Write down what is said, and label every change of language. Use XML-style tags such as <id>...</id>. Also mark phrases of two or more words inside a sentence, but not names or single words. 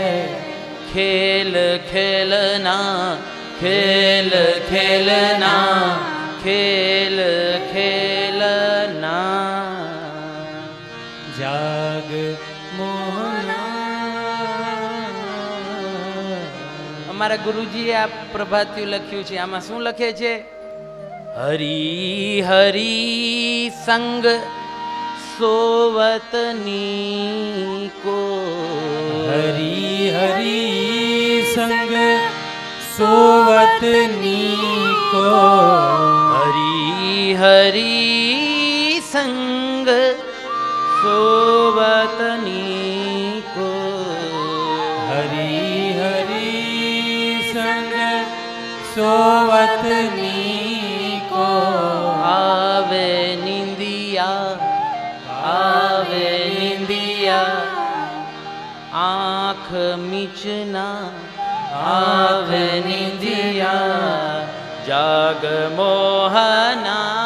<hi>खेल खेलना खेल खेलना खेल खेलना जाग मोहना</hi> <gu>અમારા ગુરુજીએ આ પ્રભાતિયું લખ્યું છે. આમાં શું લખે છે?</gu> <hi>हरी हरी संग सोवतनी को हरी हरी संग सोवतनी को हरी हरी संग सोवतनी को हरी हरी संग सोवतनी</hi> <gu>નિંદિયા આવે નિંદિયા આંખ મીચના આવે નિંદિયા જાગ મોહના.</gu>